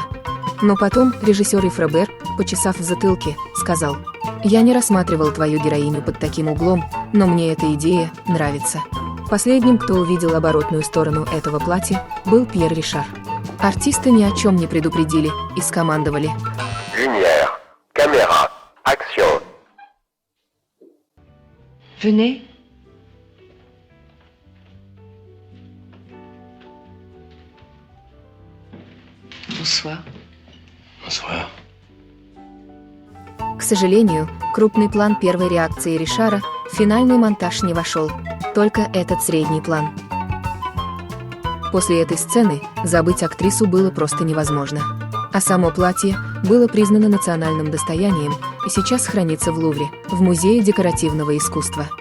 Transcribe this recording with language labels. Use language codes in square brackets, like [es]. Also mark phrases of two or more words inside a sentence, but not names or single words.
[ru] Но потом режиссер Ив Робер, почесав в затылке, сказал: «Я не рассматривал твою героиню под таким углом, но мне эта идея нравится». Последним, кто увидел оборотную сторону этого платья, был Пьер Ришар. Артисты ни о чем не предупредили и скомандовали: [fr] «Lumière, caméra, action». Venez. Bonsoir. Bonsoir. [ru] К сожалению, крупный план первой реакции Ришара в финальный монтаж не вошел, только этот средний план. После этой сцены забыть актрису было просто невозможно. А само платье было признано национальным достоянием и сейчас хранится в Лувре, в Музее декоративного искусства.